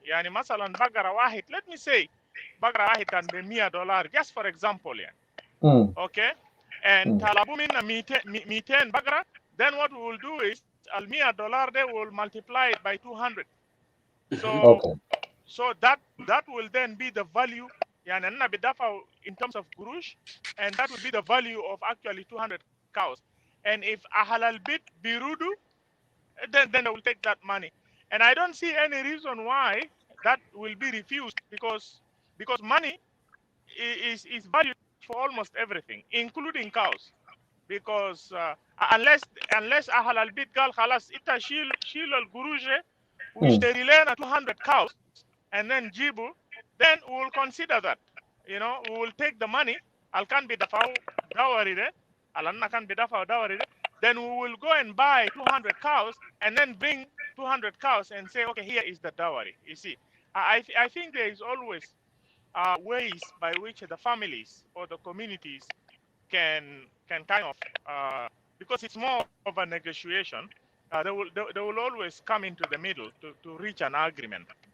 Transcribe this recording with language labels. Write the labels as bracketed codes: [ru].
[ar] يعني مثلا بقرة واحد, [en] let me say [ar] بقرة واحد كان $100 [en] just for example [ar] يعني. [en] Okay, and [ar] طلبوا منا [en] 200 بقرة, then what we will do is $100 they will multiply it by 200. So that will then be the value. [ar] يعني أنا بدفع [en] in terms of قروش, and that will be the value of actually 200 cows. And if [ar] أهل البيت بيرودوا, [en] then they will take that money. And I don't see any reason why that will be refused, because money is valued for almost everything, including cows. Because unless [ar] أهل البيت قال خلاص إنت شيل القروش واشتري لنا [en] 200 cows and then جيبوا, then we will consider that. You know, we will take the money. Al can be [ar] دفعوا دوري ده, على كان بدفعوا دوري ده. [en] Then we will go and buy 200 cows and then bring 200 cows and say, okay, here is the dowry. You see, I think there is always ways by which the families or the communities can kind of, because it's more of a negotiation, they will always come into the middle to reach an agreement.